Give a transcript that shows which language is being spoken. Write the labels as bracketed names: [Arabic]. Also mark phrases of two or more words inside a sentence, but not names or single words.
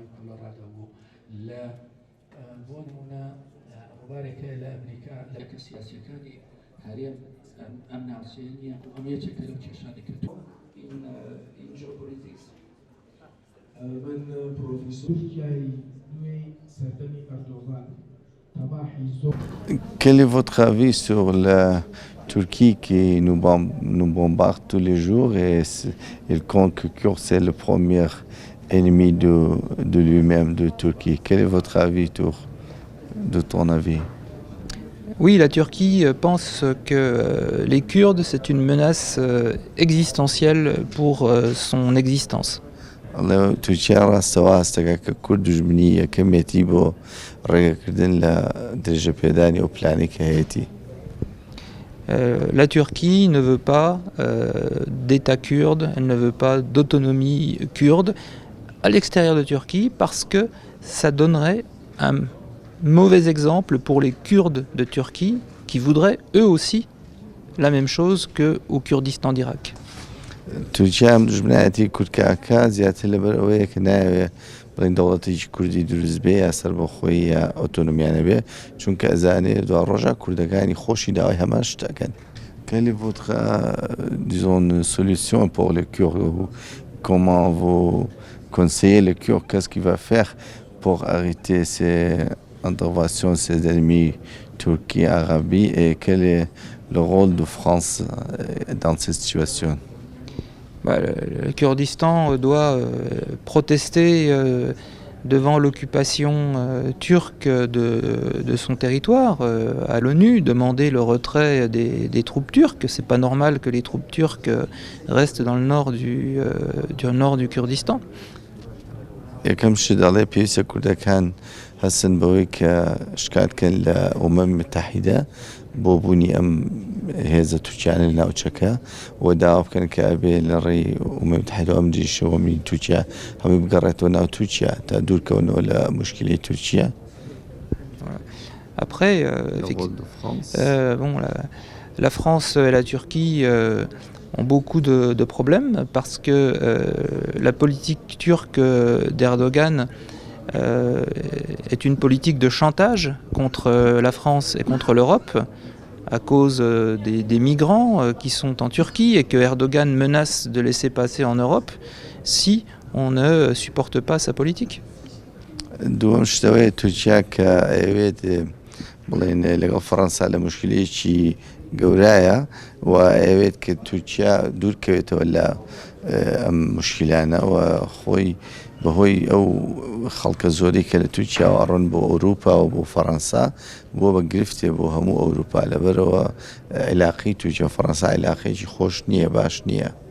[Central Kurdish] کۆلۆرادۆ بوو لە بۆ نمونە ڕووبارێکە لە ئەمریکا لە کە سیاسیەکانی هەرێم ئەم ناوچەیە نییە و ئەم یەکێکە لەو کێشانی کردووە [English] in geopolitics. [Central Kurdish] من پرۆفیسۆر تورکیای نوێی سەردەمی ئەردۆغان تەباحی زۆر. [French] Quel est votre avis sur la Turquie qui nous bombarde tous les jours et il compte que Kurde c'est le premier ennemi de lui-même, de Turquie. Quel est votre avis, de ton avis? Oui, la Turquie pense que les Kurdes, c'est une menace existentielle pour son existence. [Central Kurdish] الله تورکیا ڕاستەوە هەستەکە کە کورد دوژمنی یەکەمێتی بۆ ڕێگەکردن لە درێژە پێدانی ئەو پلانی کە هەیەی. [French] La Turquie ne veut pas d'État kurde, elle ne veut pas d'autonomie kurde à l'extérieur de Turquie parce que ça donnerait un mauvais exemple pour les Kurdes de Turquie qui voudraient eux aussi la même chose qu'au Kurdistan d'Irak. [Central Kurdish] تورکیا ئەم دوژمنایەتی کوردکاکە زیاتر لەبەر ئەوەیە کە ناوێ بڵین دەوڵەتێکی کوردی دروست بێ یا سەربەخۆیی یا ئۆتۆنۆمیانە بێ چونکە ئەزانێ دوا ڕۆژە کوردەکانی خۆشی داوای هەمان شتەکەن. [French] Quelle est votre disons, solution pour les Kurdes? Comment vous conseillez les Kurdes? Qu'est-ce qu'il va faire pour arrêter ces interventions, ces ennemis Turquie, Arabie et quel est le rôle de France dans cette situation? Le Kurdistan doit protester devant l'occupation turque de son territoire à l'ONU, demander le retrait des troupes turques. C'est pas normal que les troupes turques restent dans le nord du Kurdistan. [Central Kurdish] یەکەم شت دەڵێ پێویستە کوردەکان هەستن بەوەی کە شکاتکەن لە [Arabic] ئومەمی متحیدە [Central Kurdish] بۆ بوونی ئەم هێزە تورکیانە لە ناوچەکە و داوا بکەن کە ئەبێ لە ڕێی [Arabic] ئومەمی متحیدە [Central Kurdish] ئەم دریشەوەمی تورکیا هەمووی بگەڕێتەوە ناو تورکیا تا دوورکەونەوە لە مشکلی تورکیا. [French] Après, la France et la Turquie ont beaucoup de problèmes parce que la politique turque d'Erdogan est une politique de chantage contre la France et contre l'Europe à cause des migrants qui sont en Turquie et que Erdogan menace de laisser passer en Europe si on ne supporte pas sa politique. [Central Kurdish] دووەم شتەوەی تورکیا کە ئەوێت بڵێن لەگەڵ فەڕەنسا لە مشکلەیەکی گەورایە و ئەوێت کە تورکیا دوورکەوێتەوە لە ئەم مشکلانە و خۆی بەهۆی ئەو خەڵکە زۆری کە لە تورکیا ئەڕۆن بۆ ئەوروپا و بۆ فەڕەنسا بۆ بە گرفتێ بۆ هەموو ئەوروپا لەبەرەوە عیلاقی تورکیا و فەڕەنسا عیلاقێکی خۆش نییە باش نییە.